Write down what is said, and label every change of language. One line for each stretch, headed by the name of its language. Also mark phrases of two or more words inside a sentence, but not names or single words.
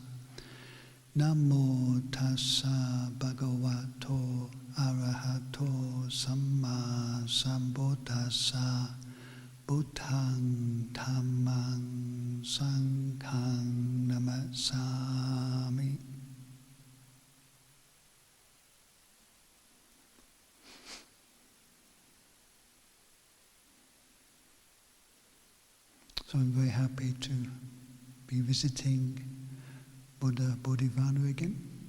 Pali: Namo Tassa Bhagavato Arahato Samma Sambuddhassa. Buddhang Dhammang Sanghang Namasami.
English: So I'm very happy to be visiting Buddha Bodhivana again.